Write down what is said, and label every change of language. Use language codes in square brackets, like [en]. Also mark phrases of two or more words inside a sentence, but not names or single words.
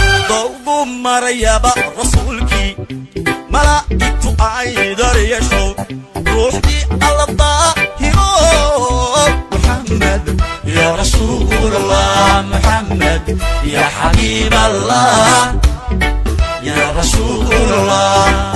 [so] Dowgu marayaba rasuulkii, malaa'igtu ay daryasho, ruuxdii Alla daahiro. [ar] محمد يا رسول الله محمد يا حبيب الله يا رسول الله.